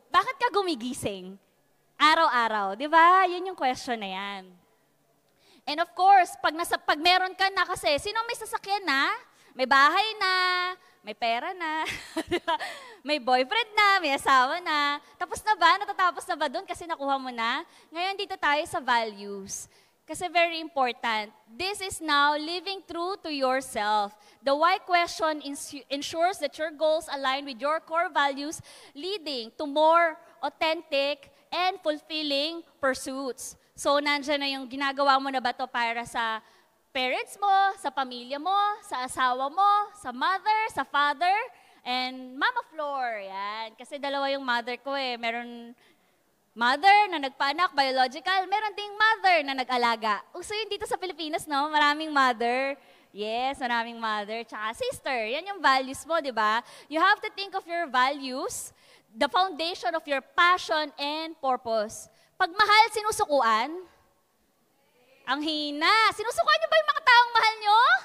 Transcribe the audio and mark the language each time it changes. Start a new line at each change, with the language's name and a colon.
Filipino: Bakit ka gumigising? Araw-araw, di ba? Yun yung question na yan.
English: And of course,
Filipino: pag meron ka na kasi, sino may sasakyan na? May bahay na, may pera na, may boyfriend na, may asawa na. Tapos na ba? Natatapos na ba doon kasi nakuha mo na? Ngayon dito tayo sa values. Kasi
English: very important. This is now living true to yourself. The why question ensures that your goals align with your core values, leading to more authentic and fulfilling pursuits.
Filipino: So, nandiyan na yung ginagawa mo na ba to para sa parents mo, sa pamilya mo, sa asawa mo, sa mother, sa father, and Mama Flor. Yan. Kasi dalawa yung mother ko eh. Meron mother na nagpaanak, biological. Meron ding mother na nag-alaga. Uso yun dito sa Pilipinas, no? Maraming mother. Yes, maraming mother. Tsaka sister. Yan yung values mo, di ba?
English: You have to think of your values, the foundation of your passion and purpose.
Filipino: Pag mahal, sinusukuan? Ang hina. Sinusukuan niyo ba yung mga taong mahal niyo?